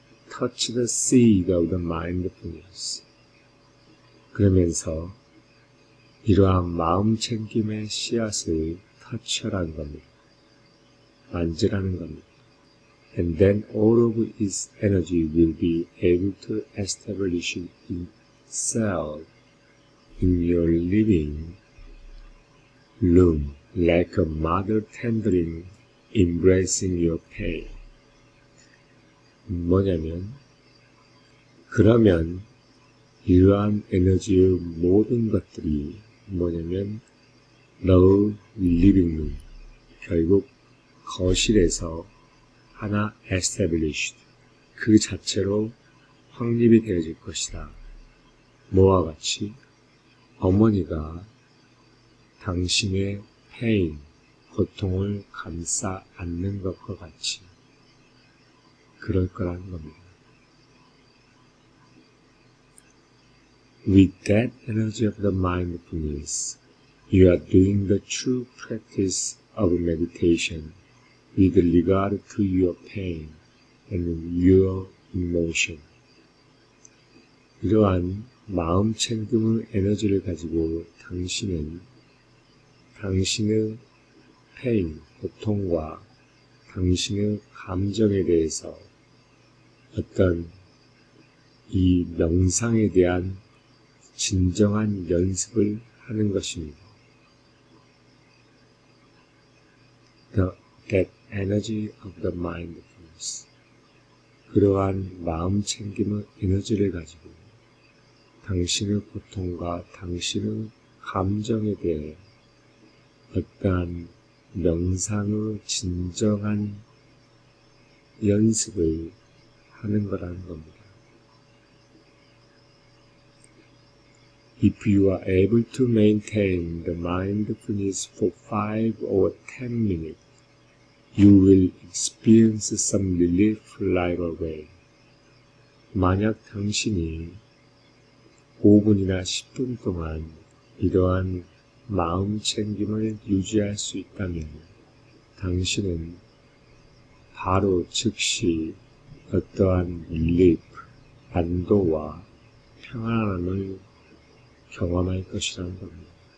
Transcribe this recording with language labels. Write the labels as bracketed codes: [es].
[en] Touch the seed of the mindfulness. [ko] 그러면서 이러한 마음 챙김의 씨앗을 터치하라는 겁니다. 만지라는 겁니다. [en] And then all of its energy will be able to establish itself in your living room, like a mother tendering, embracing your pain. [ko] 뭐냐면, 그러면 이러한 에너지의 모든 것들이 뭐냐면, 너 리빙룸, 결국 거실에서 하나 established, 그 자체로 확립이 되어질 것이다. 뭐와 같이 어머니가 당신의 pain, 고통을 감싸 안는 것과 같이 그럴 거라는 겁니다. [en] With that energy of the mindfulness, you are doing the true practice of meditation with regard to your pain and your emotion. [ko] 이러한 마음 챙김의 에너지를 가지고 당신은 당신의 pain, 고통과 당신의 감정에 대해서 어떤 이 명상에 대한 진정한 연습을 하는 것입니다. [en] That energy of the mindfulness. [ko] 그러한 마음 챙김의 에너지를 가지고 당신의 고통과 당신의 감정에 대해 어떠한 명상의 진정한 연습을 하는 거라는 겁니다. [en] If you are able to maintain the mindfulness for 5 or 10 minutes, you will experience some relief right away. [ko] 만약 당신이 5분이나 10분 동안 이러한 마음 챙김을 유지할 수 있다면 당신은 바로 즉시 어떠한 릴리프, 안도와 평안함을 경험할 것이라는 겁니다.